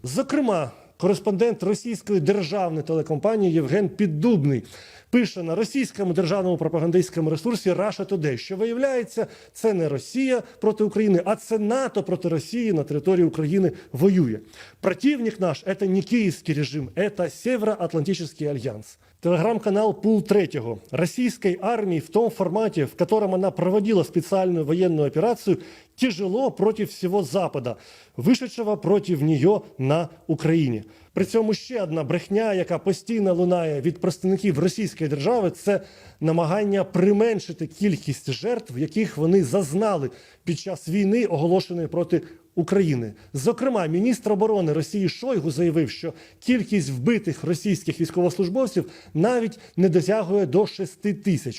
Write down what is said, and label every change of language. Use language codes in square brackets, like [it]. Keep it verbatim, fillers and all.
[uk] Зокрема, кореспондент російської державної телекомпанії Євген Піддубний пише на російському державному пропагандистському ресурсі Russia Today, що, виявляється, це не Росія проти України, а це НАТО проти Росії на території України воює. [ru] Противник наш – [uk] це не київський режим, це [ru] Североатлантический альянс. Телеграм-канал «Пул третьего». Российской армии в том формате, в котором она проводила специальную военную операцию, тяжело против всего Запада, вышедшего против нее на Украине. [uk] При цьому ще одна брехня, яка постійно лунає від представників російської держави, це намагання применшити кількість жертв, яких вони зазнали під час війни, оголошеної проти України. Зокрема, міністр оборони Росії Шойгу заявив, що кількість вбитих російських військовослужбовців навіть не досягує до шести тисяч.